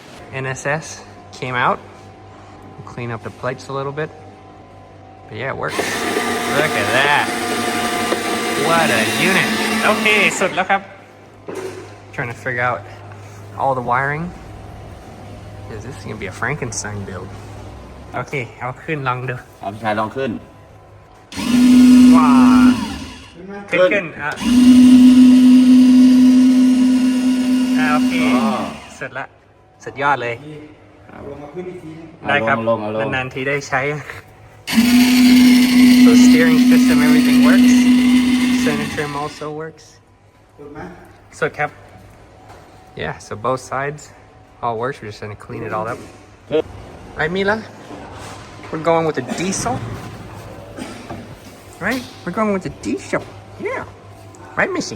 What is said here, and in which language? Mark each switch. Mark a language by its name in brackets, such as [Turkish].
[English] NSS came out. We'll clean up the plates a little bit. But yeah, it works. Look at that. What a unit. Okay, [Thai] สุดแล้วครับ [English] Trying to figure out all the wiring. Is this gonna be a Frankenstein build? [Thai] Okay, เอาขึ้นลองดู เอาพี่ชายลองขึ้น ว้าขึ้นโอเคเสร็จละสุดยอดเลยได้ครับ ลง นานๆทีได้ใช้ [English] So steering system everything works. Center trim also works. [Thai] สุดครับ [English] Yeah, so both sides all works. We're just gonna clean it all up. Right, Mila? We're going with the diesel. Right? We're going with the diesel. Yeah. Right, Missy?